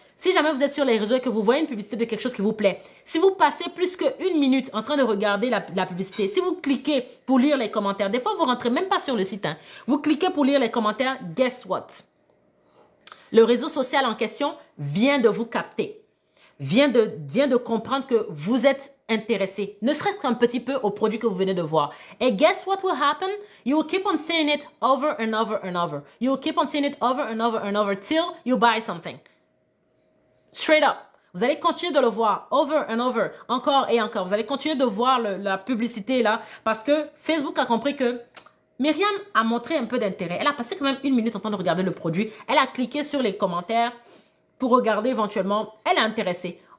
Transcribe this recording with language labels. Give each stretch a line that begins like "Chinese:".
French: Si jamais vous êtes sur les réseaux et que vous voyez une publicité de quelque chose qui vous plaît, si vous passez plus qu'1 minute en train de regarder la publicité, si vous cliquez pour lire les commentaires, des fois vous rentrez même pas sur le site, hein, vous cliquez pour lire les commentaires,
English: guess what?
French: Le réseau social en question vient de vous capter, vient de comprendre que vous êtes intéressé, ne serait-ce qu'un petit peu au produit que vous venez de voir.
English: Et guess what will happen? You will keep on seeing it over and over and over. You will keep on seeing it over and over and over till you buy something. Straight up.
French: Vous allez continuer de le voir
English: over and over,
French: encore et encore. Vous allez continuer de voir la publicité là parce que Facebook a compris que Myriam a montré un peu d'intérêt. Elle a passé quand même 1 minute en train de regarder le produit. Elle a cliqué sur les commentaires pour regarder éventuellement. Elle est intéressée.